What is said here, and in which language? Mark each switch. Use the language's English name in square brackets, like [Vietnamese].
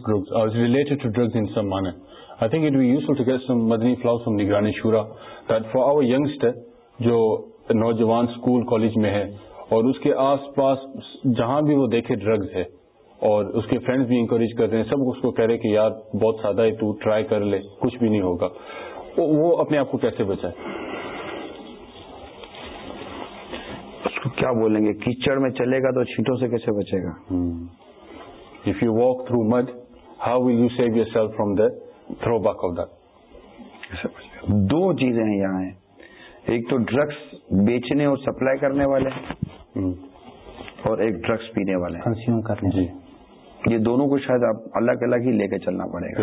[English] Drugs, or it's related to drugs in some manner. I think it would be useful to get some Madani flowers from Nigrani Shura, that for our youngster, [Urdu] jo naujawan school, college mein hai, aur uske aas paas, jahan bhi wo dekhe drugs hai, اور اس کے friends بھی encourage کر رہے ہیں, سب اس کو کہہ رہے کہ یار بہت سادہ ہے, تو ٹرائی کر لے, کچھ بھی نہیں ہوگا, وہ اپنے آپ کو کیسے بچائے؟ اس کو کیا بولیں گے, کیچڑ میں چلے گا تو چھینٹوں سے کیسے بچے گا؟ [English] If you walk through mud, how will you save yourself from the throwback of that? [Urdu] دو چیزیں ہیں یہاں, ایک تو ڈرگس بیچنے اور سپلائی کرنے والے, اور ایک ڈرگس پینے والے, کنزیوم کرنے جی, یہ دونوں کو شاید آپ الگ الگ ہی لے کے چلنا پڑے گا.